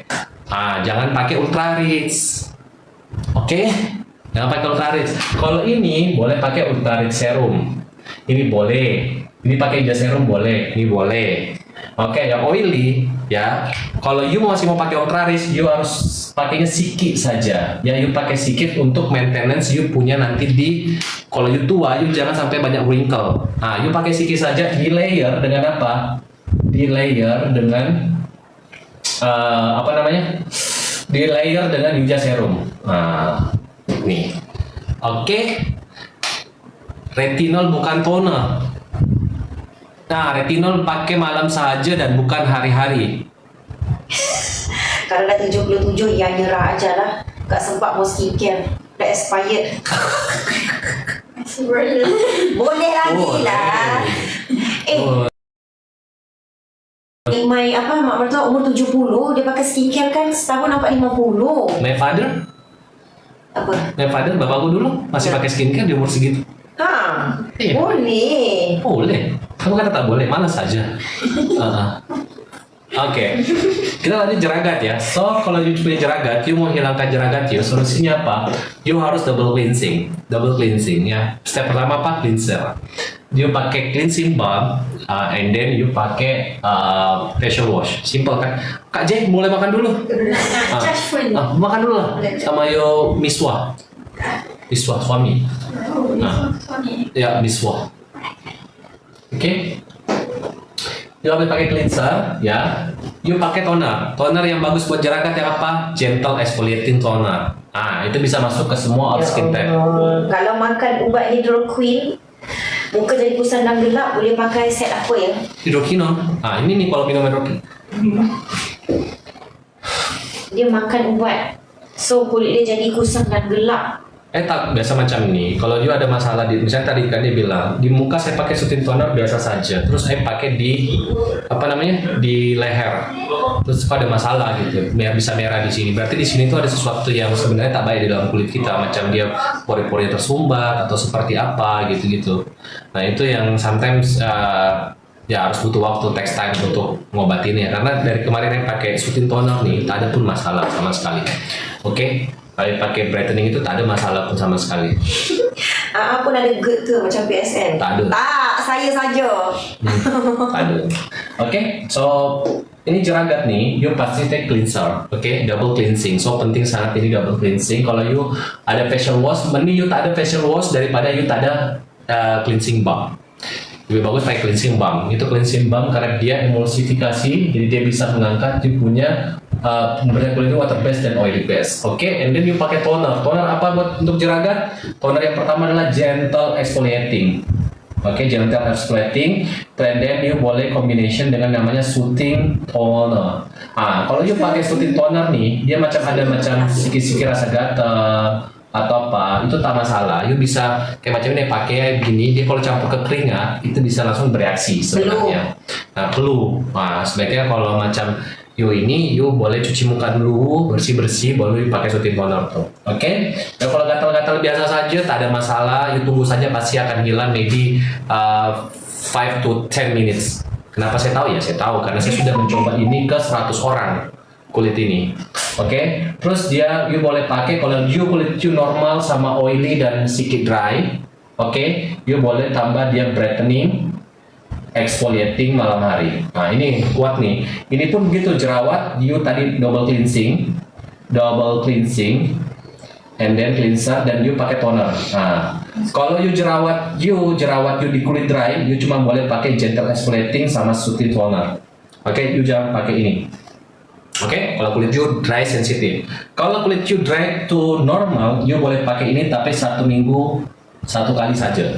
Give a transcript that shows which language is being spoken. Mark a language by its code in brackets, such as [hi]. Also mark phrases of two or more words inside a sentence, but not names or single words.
[id] Jangan pakai ultra rich. Oke? Jangan pakai ultra rich. Kalau ini boleh pakai ultra rich serum. Ini boleh. Ini pakai Yuja serum boleh. Ini boleh. Oke, yang oily ya. Kalau you masih mau pakai ultra rich, you harus pakainya sedikit saja. Ya, you pakai sedikit untuk maintenance you punya nanti di kalau you tua, you jangan sampai banyak wrinkle. You pakai sedikit saja, di layer dengan apa? Di layer dengan apa namanya? Di layer dengan Yuja serum. Nih. Oke. Retinol bukan toner. Retinol pakai malam saja dan bukan hari-hari. Kalau dah 77 ya nyerah aja lah. Gak sempat mau skincare. Dah expired. Boleh lagi lah. My mak mertua umur 70 dia pakai skincare kan setahun nampak 50. [en] My father? [id] Apa? [en] My father, [id] bapakku dulu masih pakai skincare di umur segitu. Iya. Boleh. Boleh. Kamu kata tak boleh, mana saja. Oke. Kita lanjut jeragat ya. So, kalau you punya jeragat, you mau hilangkan jeragat you, solusinya apa? You harus [en] double cleansing. Double cleansing [id] ya. Step pertama apa? Cleanser. You pakai [en] cleansing balm, and then [id] you pakai [en] facial wash. [id] Simple kan? Kak J, mulai makan dulu. Makan dulu lah. Sama yo miswa. Miswa suami. Ya, miswa. Oke. You habis pakai cleanser, ya. You pakai toner. Toner yang bagus buat jeragat yang apa? [en] Gentle exfoliating toner. [id] Itu bisa masuk ke semua [en] skin type. [id] Kalau makan ubat hidroquin, muka jadi kusam dan gelap, boleh pakai set apa ya? Hidroquinone. Ini nih kalau minum hidroquinone. Dia makan ubat, so kulit dia jadi kusam dan gelap. Tak biasa macam ini. Kalau dia ada masalah di, misalnya tadi kan dia bilang di muka saya pakai [en] soothing toner [id] biasa saja. Terus saya pakai di apa namanya di leher. Terus kok ada masalah gitu, bisa merah di sini. Berarti di sini tuh ada sesuatu yang sebenarnya tak baik di dalam kulit kita. Macam dia pori-pori tersumbat atau seperti apa gitu-gitu. Nah itu yang sometimes ya harus butuh waktu, [en] takes time [id] untuk ngobatinnya. Karena dari kemarin yang pakai [en] soothing toner [id] nih, tak ada pun masalah sama sekali. Oke? Kalau pakai brightening itu tak ada masalah pun sama sekali. Pun ada GERD ke macam PSN? Tak ada. Tak, saya saja. Tak ada. Oke, so ini jeragat nih, you pasti take cleanser, oke, [en] double cleansing. [id] So penting sangat ini [en] double cleansing. [id] Kalau you ada [en] facial wash, [id] mending you tak ada [en] facial wash [id] daripada you tak ada [en] cleansing balm. [id] Lebih bagus pakai [en] cleansing balm. [id] Itu [en] cleansing balm [id] karena dia emulsifikasi, jadi dia bisa mengangkat you punya memberikan kulit [en] water based [id] dan [en] oily based. [id] Oke, [en] and then [id] you pakai toner. Toner apa buat untuk jeragat? Toner yang pertama adalah [en] gentle exfoliating. Oke, gentle exfoliating. And then [id] you boleh combination dengan namanya [en] soothing toner. [id] Kalau you pakai [en] soothing toner [id] nih, dia macam ada macam sikit-sikit rasa gatal atau apa, itu tak masalah. You bisa kayak macam ini pakai gini, dia kalau campur ke keringat itu bisa langsung bereaksi sebenarnya. Perlu. Sebaiknya kalau macam you boleh cuci muka dulu bersih-bersih baru you pakai [en] soothing toner [id] tuh. Oke? Dan kalau gatal-gatal biasa saja tak ada masalah, you tunggu saja pasti akan hilang maybe [en] 5 to 10 minutes. [id] Kenapa saya tahu ya? Saya tahu karena saya sudah mencoba ini ke 100 orang. kulit ini. Oke, terus you boleh pakai kalau kulit you normal sama oily dan sedikit dry. Oke, you boleh tambah dia [en] brightening, exfoliating [id] malam hari. Nah ini kuat nih. Ini pun begitu jerawat, you tadi [en] double cleansing, and then [id] cleanser, dan you pakai toner. Nah, kalau you jerawat you di kulit dry, you cuma boleh pakai [en] gentle exfoliating [id] sama [en] soothing toner. [id] Oke, you jangan pakai ini. Oke, kalau kulit you dry sensitif. Kalau kulit you [en] dry to normal, [id] you boleh pakai ini tapi 1 minggu 1 kali saja.